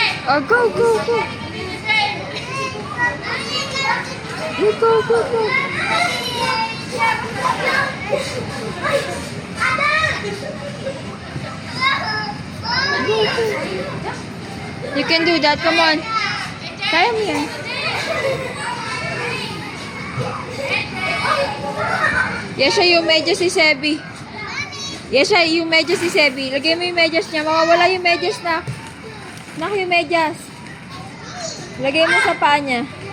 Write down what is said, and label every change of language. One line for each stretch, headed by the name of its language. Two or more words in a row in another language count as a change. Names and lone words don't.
English: Oh, go, go, go. You go, go, go. You can do that. Come on.
Filipino: Kaya mo yan. Yesha, yung medyas si Sebi. Yesha, yung medyas si Sebi. Lagay mo yung medyas niya. Mawawala yung medyas na. Nak, yung medyas. Lagay mo sa paa niya.